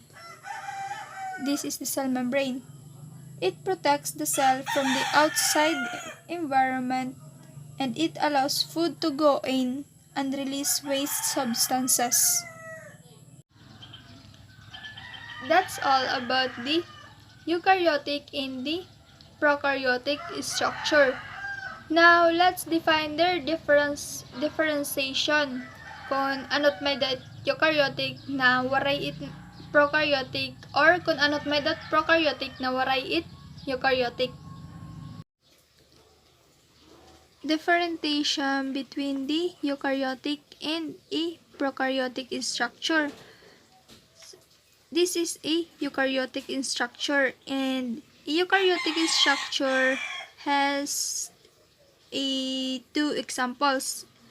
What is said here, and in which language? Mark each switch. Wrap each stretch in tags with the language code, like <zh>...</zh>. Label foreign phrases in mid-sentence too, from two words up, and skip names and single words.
<en>This is the cell membrane. It protects the cell from the outside environment and it allows food to go in and release waste substances. That's all about the eukaryotic and the prokaryotic structure. Now, let's define their differentiation.</en> <war>Kung ano't may dat eukaryotic na waray it prokaryotic or kung ano't may dat prokaryotic na waray it eukaryotic.</war> <en>Differentiation between the eukaryotic and a prokaryotic structure. This is a eukaryotic structure, and a eukaryotic structure has two examples.</en>